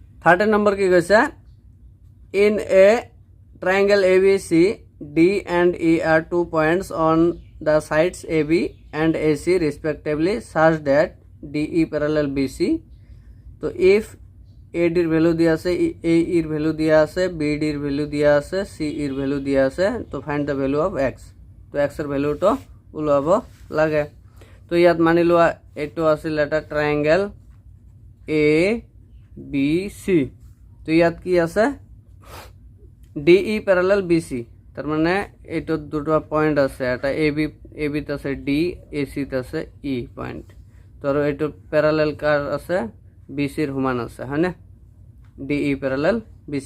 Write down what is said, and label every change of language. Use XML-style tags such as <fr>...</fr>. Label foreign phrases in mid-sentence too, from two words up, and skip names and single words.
<as>30 নম্বৰ কি কৈছে</as> <en>in a triangle ABC D and E are 2 points on the sides AB and AC respectively such that DE parallel BC</en> <as>তো if AD এর ভ্যালু দিয়া আছে AE এর ভ্যালু দিয়া আছে BD এর ভ্যালু দিয়া আছে CE এর ভ্যালু দিয়া আছে তো</as> <en>find the value of x</en> <as>তো x এর ভ্যালুটো উলাব লাগে তো ইয়াত মানি লোৱা এটো আছিল এটা ট্রায়াঙ্গেল ABC তো ইয়াত কি আছে DE প্যারালাল BC তার মানে এটো দুটো পয়েন্ট আছে এটা AB তে আছে D AC তে আছে E পয়েন্ট তো আর এটো প্যারালাল কার আছে BC এর সমান আছে হয়নে DE প্যারালাল BC</as>